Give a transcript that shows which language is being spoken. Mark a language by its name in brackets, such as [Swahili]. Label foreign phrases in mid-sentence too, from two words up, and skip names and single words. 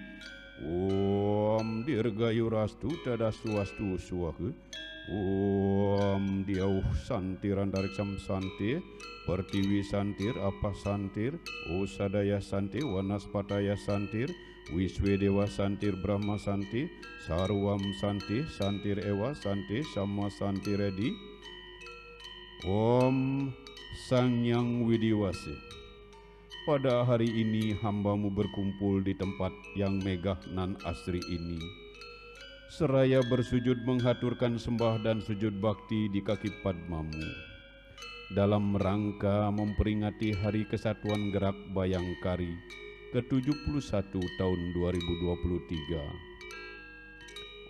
[Sanskrit] Om Dirgayurastu Tadaswastu Swaha, Om Diauh Santiran Dariksam Santi, Pertiwi Santir, Apa Santir, Usadaya Santi, Wanaspataya Santir, Wiswedewa Santir Brahma Santi, Sarwam Santi, Santir Ewa Santi, Sama Santi Redi, Om Sangyang Widiwasi. [Indonesian] Pada hari ini hambamu berkumpul di tempat yang megah nan asri ini, seraya bersujud menghaturkan sembah dan sujud bakti di kaki Padmamu, dalam rangka memperingati Hari Kesatuan Gerak Bayangkari ke-71 tahun 2023.